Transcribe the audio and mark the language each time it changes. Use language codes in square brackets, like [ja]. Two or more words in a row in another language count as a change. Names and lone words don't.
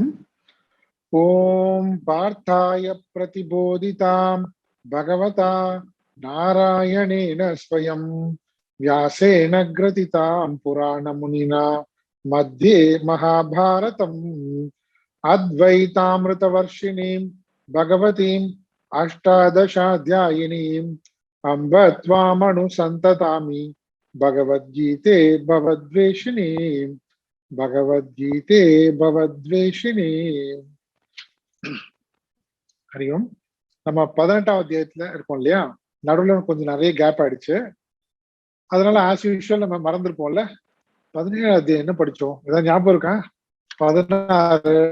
[sa] ओम पार्थाय प्रतिबोधितां भगवता नारायणेन स्वयं व्यासेन ग्रथितां पुराणमुनिना मध्ये महाभारतम् अद्वैतामृतवर्षिणीं भगवतीम् अष्टादशाध्यायिनीम् अम्ब त्वामनुसन्ततामि भगवद्गीते भवद्वेषिणीम् हरि ओम्. [ta] நம்ம 18ஆம் அத்தியாயத்துல இருக்கோம் இல்லையா? நடுவில் கொஞ்சம் நிறைய கேப் ஆயிடுச்சு. அதனால [en] as usual [ta] நம்ம மறந்துருப்போம்ல. 17ஆம் அத்தியாயம் என்ன படிச்சோம்? ஏதாவது ஞாபகம் இருக்கா? 16.